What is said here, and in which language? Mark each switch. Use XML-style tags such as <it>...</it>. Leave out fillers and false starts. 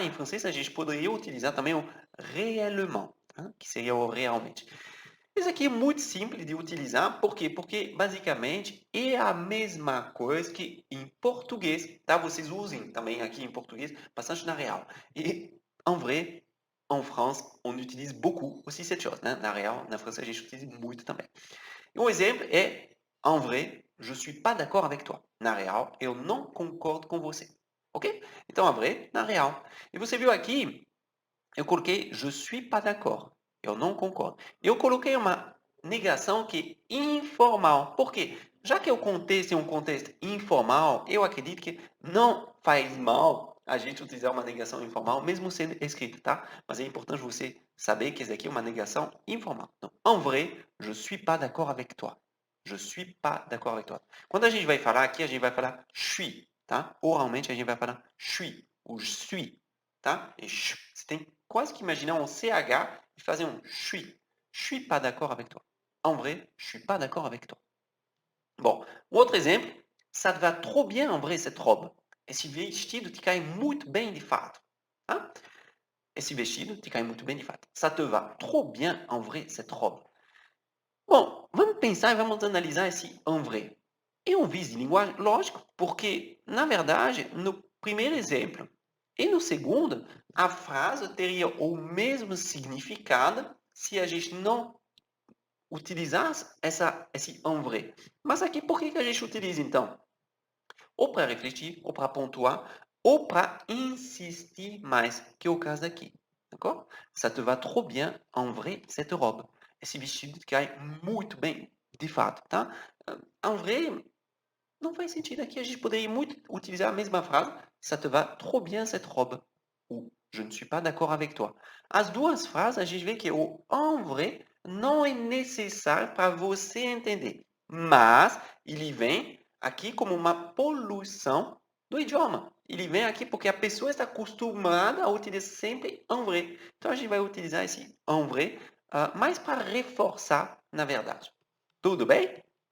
<pt>Em francês a gente poderia utilizar também o réellement, tá? Que seria o realmente. Isso aqui é muito simples de utilizar, por quê? Porque basicamente é a mesma coisa que em português, tá? Vocês usem também aqui em português bastante na real.</pt> <fr>E en vrai, en France, on utilise beaucoup aussi cette chose, né?</fr> <pt>Na real, na França a gente utiliza muito também. Um exemplo é</pt> <fr>en vrai, je suis pas d'accord avec toi.</fr> <pt>Na real, eu não concordo com você. Ok? Então, en vrai, na real. E você viu aqui, eu coloquei je suis pas d'accord. Eu não concordo. Eu coloquei uma negação que é informal. Por quê? já que o contexto é um contexto informal, eu acredito que não faz mal a gente utilizar uma negação informal, mesmo sendo escrita, tá? Mas é importante você saber que isso aqui é uma negação informal.</pt> <fr>Então, en vrai, je suis pas d'accord avec toi. Je suis pas d'accord avec toi.</fr> <pt>Quando a gente vai falar aqui, a gente vai falar je suis, tá? Oralmente, a gente vai falar je suis ou je suis, tá? E você tem quase que imaginar um CH e fazer um je suis.</pt> <fr>Je suis pas d'accord avec toi. En vrai, je suis pas d'accord avec toi.</fr> <pt>Bom, um outro exemplo,</pt> <fr>ça te va trop bien en vrai cette robe.</fr> <pt>Esse vestido te cai muito bem de fato. Tá? Esse vestido te cai muito bem de fato.</pt> <fr>Ça te va trop bien en vrai cette robe.</fr> <pt>Bom, vamos pensar e vamos analisar esse en vrai. É um vício de linguagem? Lógico, porque, na verdade, no primeiro exemplo e no segundo, a frase teria o mesmo significado se a gente não utilizasse esse en vrai. Mas aqui, por que a gente utiliza então? Ou para refletir, ou para pontuar, ou para insistir mais, que é o caso aqui.</pt> <fr>D'accord? Ça te va trop bien, en vrai, cette robe.</fr> <pt>Esse vestido te cai muito bem, de fato, tá? En vrai, não faz sentido aqui. A gente poderia muito utilizar a mesma frase.</pt> <fr>Ça te va trop bien, cette robe. Ou je ne suis pas d'accord avec toi.</fr> <pt>As duas frases, a gente vê que o en vrai não é necessário para você entender. Mas ele vem aqui como uma poluição do idioma. Ele vem aqui porque a pessoa está acostumada a utilizar sempre en vrai. Então a gente vai utilizar esse en vrai mais para reforçar, na verdade. Tudo bem?</pt>